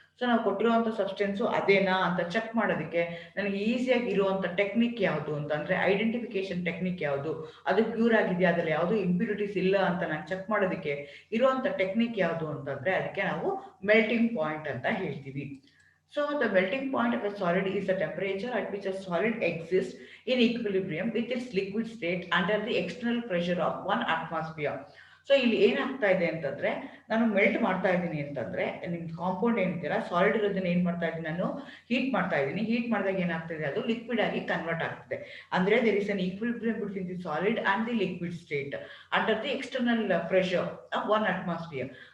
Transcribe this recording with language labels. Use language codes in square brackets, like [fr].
[kn] So ನಾವು ಕೊಟ್ಟಿರುವಂಥ substance ಅದೇನಾ ಅಂತ ಚೆಕ್ ಮಾಡೋದಕ್ಕೆ ನನಗೆ ಈಸಿಯಾಗಿ ಇರುವಂಥ ಟೆಕ್ನಿಕ್ ಯಾವುದು ಅಂತಂದರೆ ಐಡೆಂಟಿಫಿಕೇಶನ್ ಟೆಕ್ನಿಕ್ ಯಾವುದು, ಅದು ಪ್ಯೂರ್ ಆಗಿದೆಯಾ, ಅದರಲ್ಲಿ ಯಾವುದು ಇಂಪ್ಯೂರಿಟೀಸ್ ಇಲ್ಲ ಅಂತ ನಾನು ಚೆಕ್ ಮಾಡೋದಕ್ಕೆ ಇರುವಂಥ ಟೆಕ್ನಿಕ್ ಯಾವುದು ಅಂತಂದರೆ ಅದಕ್ಕೆ ನಾವು ಮೆಲ್ಟಿಂಗ್ ಪಾಯಿಂಟ್ ಅಂತ ಹೇಳ್ತೀವಿ. [en] So the melting point of a solid is the temperature at which a solid exists in equilibrium with its liquid state under the external pressure of 1 atmosphere. [kn] So ಇಲ್ಲಿ ಏನಾಗ್ತಾ ಇದೆ ಅಂತಂದ್ರೆ, ನಾನು ಮೆಲ್ಟ್ ಮಾಡ್ತಾ ಇದ್ದೀನಿ ಅಂತಂದ್ರೆ ನಿಮ್ ಕಾಂಪೌಂಡ್ ಏನಿದ್ದೀರಾ ಸಾಲಿಡ್ ಇರೋದನ್ನ ಏನ್ ಮಾಡ್ತಾ ಇದ್ದೀನಿ, ನಾನು ಹೀಟ್ ಮಾಡ್ತಾ ಇದ್ದೀನಿ. ಹೀಟ್ ಮಾಡಿದಾಗ ಏನಾಗ್ತದೆ, ಅದು ಲಿಕ್ವಿಡ್ ಆಗಿ ಕನ್ವರ್ಟ್ ಆಗ್ತದೆ. ಅಂದ್ರೆ [en] There is an equilibrium between the solid and the liquid state under the external pressure of 1 atmosphere.